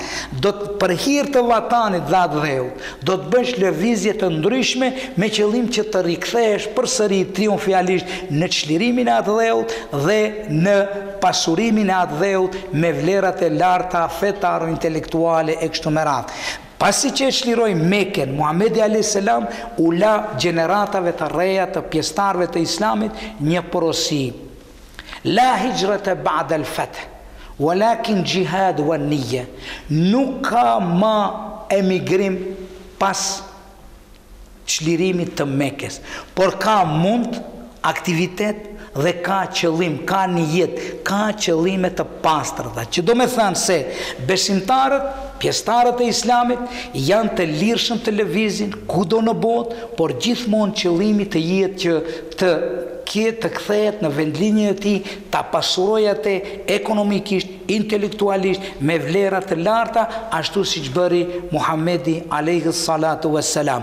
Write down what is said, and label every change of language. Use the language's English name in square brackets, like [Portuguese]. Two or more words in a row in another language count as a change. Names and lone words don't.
[Albanian] Do të për hir të vatanit dha dheu, do të bësh lëvizje të ndryshme me qëllim që të rikthehesh përsëri triumfialisht në çlirimin e atë dheut dhe në pasurimin e atë dheut me vlerat e larta fetare intelektuale e kështu me radhë. Pasi që e shliroi Mekën, Muhamedi a.s. u la gjeneratave të reja të pjesëtarëve të Islamit një porosi. [Arabic] لا هجرة بعد الفتح، ولكن جهاد ونية. [Albanian] Nuk ka më emigrim pas çlirimit të Mekës, por ka mund aktivitet dhe ka qëllim, ka nijet, ka qëllime të pastra, që do me thënë se besimtarët, pjesëtarët e Islamit janë të lirshëm të lëvizin kudo në botë, por gjithmonë qëllimi të jetë që të kthehet në vendlinjën e tij, ta pasurojë atë ekonomikisht, intelektualisht, me vlera të larta, ashtu siç bëri Muhamedi [Arabic] عليه الصلاة والسلام.